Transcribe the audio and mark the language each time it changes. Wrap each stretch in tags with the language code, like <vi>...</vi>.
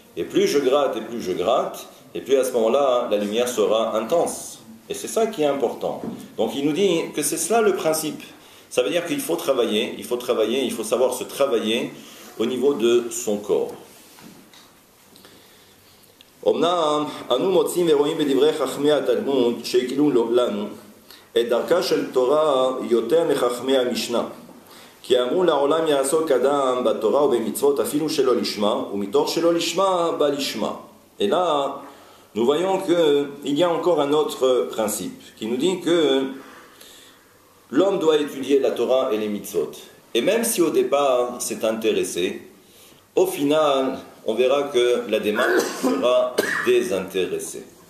<fr>Et plus je gratte, et plus à ce moment-là, la lumière sera intense. Et c'est ça qui est important. Donc il nous dit que c'est cela le principe. Ça veut dire qu'il faut travailler, il faut savoir se travailler au niveau de son corps.</fr> <he>אמנם אנו מוצאים ורואים בדברי חכמי התלמוד שהגילו לנו את דרכה של תורה יותר מחכמי המשנה. כי אמרו לעולם יעסוק אדם בתורה ובמצוות אפילו שלא לשמה, ומתוך שלא לשמה בא לשמה.</he> <fr>Et là, nous voyons qu'il y a encore un autre principe qui nous dit que l'homme doit étudier la Torah et les mitzvot. Et même si au départ c'est intéressé, au final, on verra que la démarche sera désintéressée.</fr>